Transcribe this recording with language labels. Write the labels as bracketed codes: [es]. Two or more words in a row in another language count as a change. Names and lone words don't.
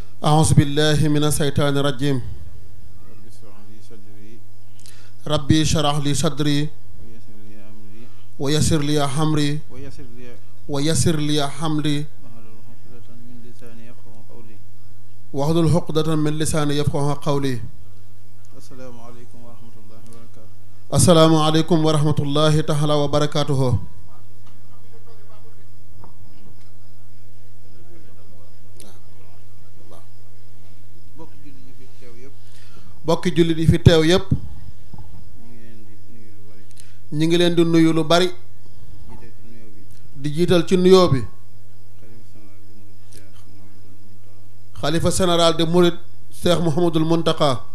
[ar] أعوذ بالله من الشيطان الرجيم. ربي اشرح لي صدري ويسر لي أمري ويسر لي حملي واحلل عقدة من لساني يفقهوا قولي. السلام عليكم ورحمة الله وبركاته. السلام عليكم ورحمة الله تعالى وبركاته. [wo] bokki jullit yi fi teew yépp ñi ngi leen di nuyu lu bari di jiital ci nuyoo bi xalifa [fr] général de [wo] Mouride Cheikh Mouhamadul Mountakha